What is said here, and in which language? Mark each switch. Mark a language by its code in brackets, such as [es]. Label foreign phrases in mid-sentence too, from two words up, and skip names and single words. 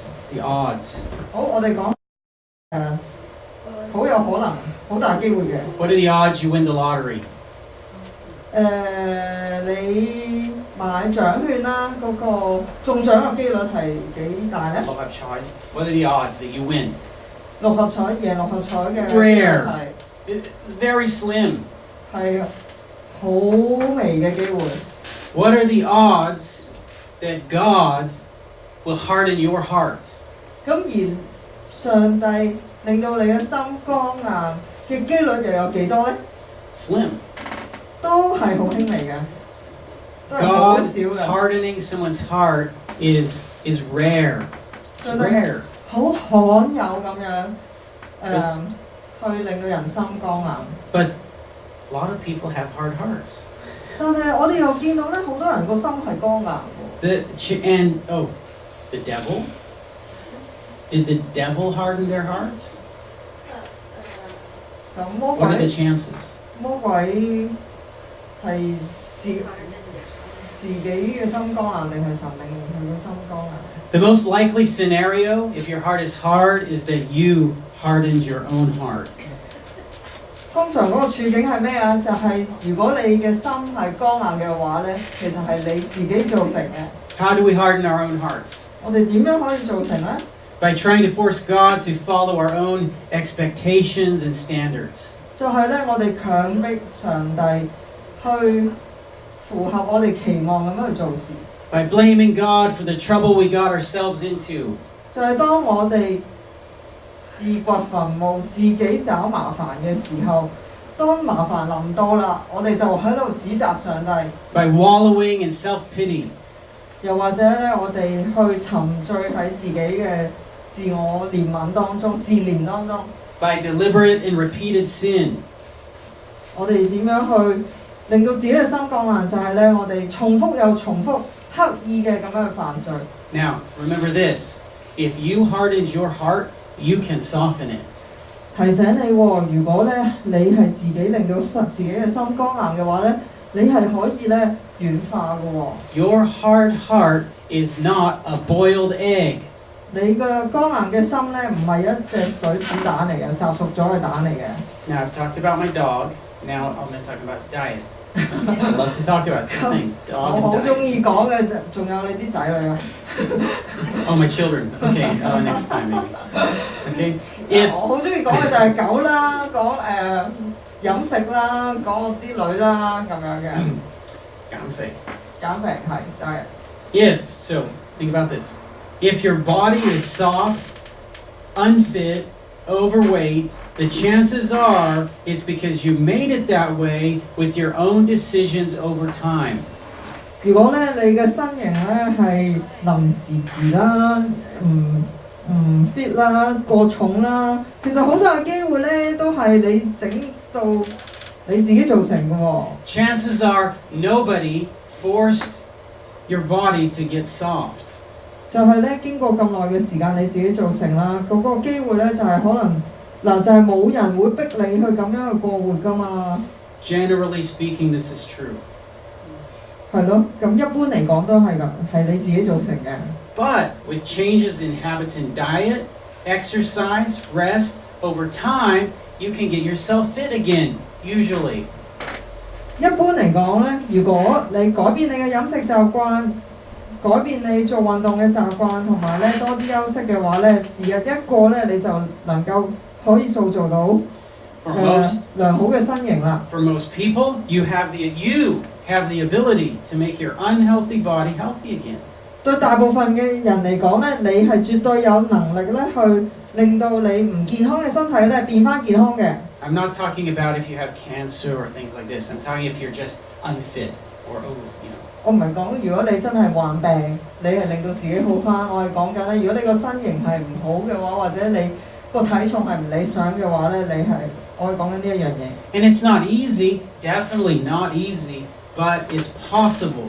[en] The odds. [yue] 好，我哋講好有可能，好大機會嘅。 [en] What are the odds you win the lottery? [yue] 你買獎券啦，嗰個中獎嘅機率係幾大咧？ [en] What are the odds that you win? [yue] 六合彩贏六合彩嘅 [en] Rare. [yue] 係 [en] It's very slim. [yue] 係好微嘅機會。 [en] What are the odds that God will harden your heart? [yue] 咁而上帝令到你嘅心剛硬嘅機率又有幾多咧？ [en] Slim. [yue] 都係好輕微嘅，都係好 God 少嘅。 [en] hardening someone's heart is rare. It's 上帝 rare. [yue] 好罕有咁樣去令到人心剛硬。 [en] But a lot of people have hard hearts. [yue] 但係我哋又見到咧，好多人個心係剛硬喎。 [en] The devil? Did the devil harden their hearts? [yue] 咁魔 [en] What are the 鬼 chances? [yue] 魔鬼係自己嘅心剛硬，定係神令佢嘅心剛硬？ [en] The most likely scenario, if your heart is hard, is that you hardened your own heart. [yue] 通常嗰個處境係咩啊？就係如果你嘅心係剛硬嘅話咧，其實係你自己造成嘅。 [en] How do we harden our own hearts? [yue] 我哋點樣可以造成咧？ [en] By trying to force God to follow our own expectations and standards. [yue] 就係咧，我哋強迫上帝去符合我哋期望咁樣去做事。 [en] By blaming God for the trouble we got ourselves into. [yue] 就係當我哋自掘墳墓、自己找麻煩嘅時候，當麻煩臨到啦，我哋就喺度指責上帝。 [en] By wallowing in self-pity. [yue] 又或者咧，我哋去沉醉喺自己嘅自我憐憫當中、自憐當中。 [en] By deliberate and repeated sin. [yue] 我哋點樣去令到自己嘅心剛硬？就係咧，我哋重複又重複、刻意嘅咁樣去犯罪。 [en] Now, remember this. If you hardened your heart, you can soften it. [yue] 提醒你喎，如果咧你係自己令到自己嘅心剛硬嘅話咧，你係可以咧軟化嘅喎。 [en] Your hard heart is not a boiled egg. [yue] 你嘅剛硬嘅心咧，唔係一隻水煮蛋嚟嘅，烚熟咗嘅蛋嚟嘅。 [en] Now, I've talked about my dog. Now, I'm going to talk about diet. I love to talk about two things, [yue] 我 dog 好 and 中 diet. 意講嘅仲有你啲仔女啊。 [en] Oh, my children. Okay, next time maybe. Okay? If [yue] 我好中意講嘅就係狗啦，講飲食啦，講我啲女啦咁樣嘅。減肥減肥係，但係 [en] So think about this. If your body is soft, unfit, overweight, the chances are it's because you made it that way with your own decisions over time. [yue] 如果咧你嘅身形咧係腍滋滋啦，唔 fit 啦，過重啦，其實好大嘅機會咧都係你整到你自己造成嘅喎。 [en] Chances are nobody forced your body to get soft. [yue] 就係咧經過咁耐嘅時間，你自己造成啦。嗰個機會咧就係可能嗱，就係冇人會逼你去咁樣去過活㗎嘛。 [en] Generally speaking, this is true. [yue] 係咯，咁一般嚟講都係㗎，係你自己造成嘅。 [en] But with changes in habits in diet, exercise, rest, over time, you can get yourself fit again, usually. [yue] 一般嚟講咧，如果你改變你嘅飲食習慣，改變你做運動嘅習慣，同埋咧多啲休息嘅話咧，時日一過咧，你就能夠可以塑造到良好嘅身形啦。 [en] For most people, you have the ability to make your unhealthy body healthy again. [yue] 對大部分嘅人嚟講咧，你係絕對有能力咧去令到你唔健康嘅身體咧變返健康嘅。 [en] I'm not talking about if you have cancer or things like this. I'm talking if you're just unfit or, you know. [yue] 我唔係講如果你真係患病，你係令到自己好返。我係講緊咧，如果你個身形係唔好嘅話，或者你個體重係唔理想嘅話咧，我係講緊呢一樣嘢。 [en] And it's not easy, definitely not easy, but it's possible.